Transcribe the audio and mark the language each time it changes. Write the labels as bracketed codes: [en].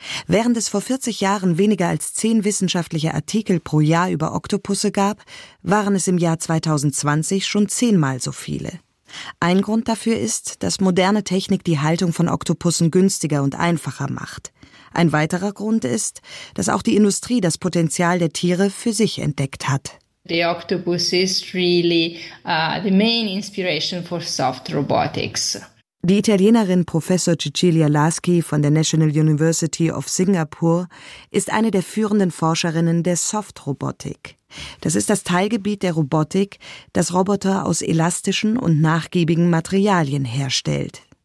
[de] Während es vor 40 Jahren weniger als 10 wissenschaftliche Artikel pro Jahr über Oktopusse gab, waren es im Jahr 2020 schon 10-mal so viele. Ein Grund dafür ist, dass moderne Technik die Haltung von Oktopussen günstiger und einfacher macht. Ein weiterer Grund ist, dass auch die Industrie das Potenzial der Tiere für sich entdeckt hat. [en] The octopus is really the main inspiration for soft robotics. [de] Die Italienerin Professor Cecilia Laschi von der National University of Singapore ist eine der führenden Forscherinnen der Soft-Robotik. Das ist das Teilgebiet der Robotik, das Roboter aus elastischen und nachgiebigen Materialien herstellt.